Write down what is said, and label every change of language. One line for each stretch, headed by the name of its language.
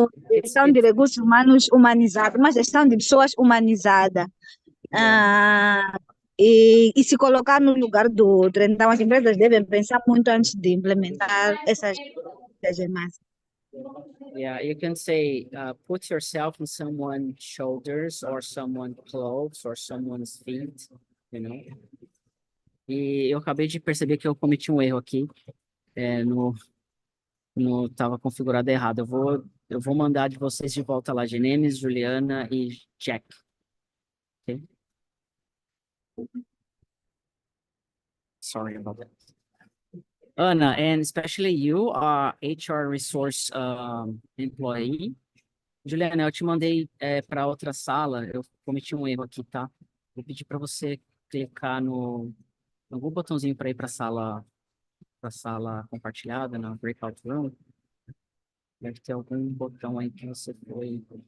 Portuguese: gestão de recursos humanos humanizada, uma gestão de pessoas humanizada. E se colocar no lugar do outro. Então, as empresas devem pensar muito antes de implementar essas gemas.
English: Yeah, you can say, put yourself in someone's shoulders or someone's clothes or someone's feet, you know.
Portuguese: E eu acabei de perceber que eu cometi um erro aqui, no tava configurado errado. Eu vou mandar de vocês de volta lá, Genemes, Juliana e Jack.
English: Okay? Sorry about that. Ana, and especially you are HR resource employee.
Portuguese: Juliana, eu te mandei para outra sala, eu cometi um erro aqui, tá? Vou pedir para você clicar no algum botãozinho para ir para a sala compartilhada, na breakout room. Deve ter algum botão aí que você foi.